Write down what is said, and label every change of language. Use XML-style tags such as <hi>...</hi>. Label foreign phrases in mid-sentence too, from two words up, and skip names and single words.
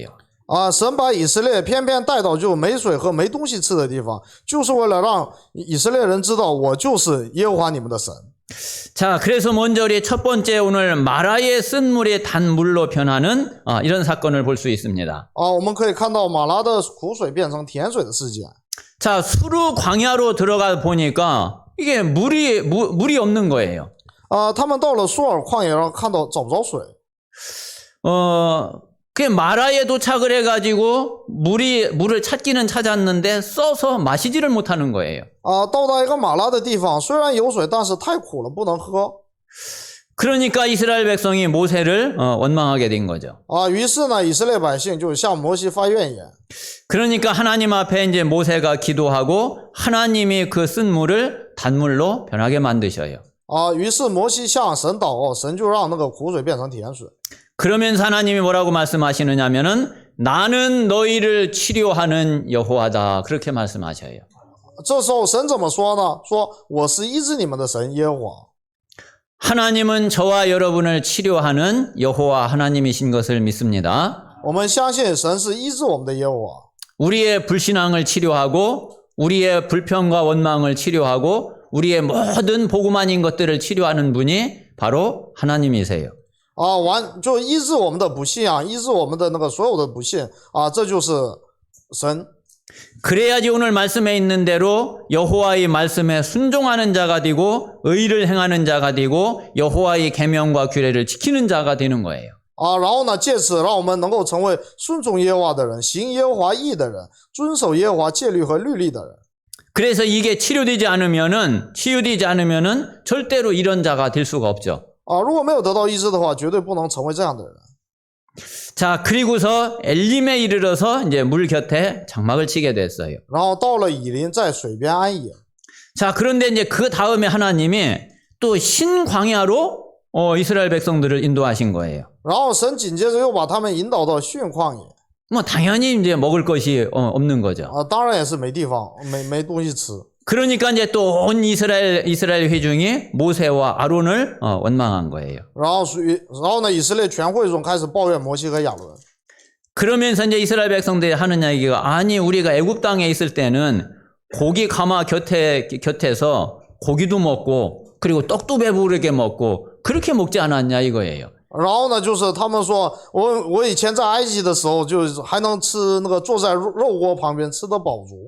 <zh>神把以色列偏偏带到就没水喝、没东西吃的地方，就是为了让以色列人知道我就是耶和华你们的神。</zh> <ko>자, 그래서 먼저 우리 첫 번째 오늘 마라의 쓴 물이 단 물로 변하는 이런 사건을 볼 수 있습니다.</ko> <zh>我们可以看到马拉的苦水变成甜水的事件。</zh> <ko>자, 수르 광야로 들어가 보니까 이게 물이 없는 거예요.</ko> <zh>他们到了苏尔旷野上看到找不着水，</zh> <ko>그 마라에 도착을 해가지고 물을 찾기는 찾았는데 써서 마시지를 못하는 거예요.</ko> <zh>到达一个马拉的地方，虽然有水，但是太苦了，不能喝。</zh> <ko>그러니까 이스라엘 백성이 모세를 원망하게 된 거죠.</ko> <zh>于是呢，以色列百姓就向摩西发怨言。</zh> <ko>그러니까 하나님 앞에 이제 모세가 기도하고 하나님이 그 쓴 물을 단물로 변하게 만드셔요.</ko> <zh>于是摩西向神祷告，神就让那个苦水变成甜水。</zh> <ko>그러면서 하나님이 뭐라고 말씀하시느냐면은 나는 너희를 치료하는 여호와다 그렇게 말씀하셔요.</ko> <zh>这时候神怎么说呢？说我是医治你们的神耶和华。</zh> <ko>하나님은 저와 여러분을 치료하는 여호와 하나님이신 것을 믿습니다.</ko> <zh>我们相信神是医治我们的耶和华。</zh> <ko>우리의 불신앙을 치료하고 우리의 불평과 원망을 치료하고 우리의 모든 복음 아닌 것들을 치료하는 분이 바로 하나님이세요.</ko> <zh>就医治我们的不信仰，医治我们的那个所有的不信这就是神。</zh> <ko>그래야지 오늘 말씀에 있는 대로 여호와의 말씀에 순종하는 자가 되고 의를 행하는 자가 되고 여호와의 계명과 규례를 지키는 자가 되는 거예요.</ko> <zh>然后呢，借此让我们能够成为顺从耶和华的人，行耶和华义的人，遵守耶和华戒律和律例的人。</zh> <ko>그래서 이게 치유되지 않으면은 절대로 이런 자가 될 수가 없죠.</ko> <zh>如果没有得到医治的话，绝对不能成为这样的人。</zh> <ko>자, 그리고서 엘림에 이르러서 이제 물 곁에 장막을 치게 됐어요.</ko> <zh>然后到了以琳，在水边安营。</zh> <ko>자, 그런데 이제 그 다음에 하나님이 또 신광야로 이스라엘 백성들을 인도하신 거예요.</ko> <zh>然后神紧接着又把他们引导到逊旷野。</zh> <ko>뭐 당연히 이제 먹을 것이 없는 거죠.</ko> <zh>当然也是没地方，没东西吃。</zh> <ko>그러니까 이제 또 온 이스라엘 회중이 모세와 아론을 원망한 거예요.</ko> <zh>然后呢，以色列全会众开始抱怨摩西和亚伦。</zh> <ko>그러면서 이제 이스라엘 백성들이 하는 얘기가 아니 우리가 애굽 땅에 있을 때는 고기 가마 곁에서 고기도 먹고 그리고 떡도 배부르게 먹고 그렇게 먹지 않았냐 이거예요.</ko> <zh>然后呢，就是他们说我以前在埃及的时候，就还能吃那个坐在肉锅旁边吃得饱足。</zh>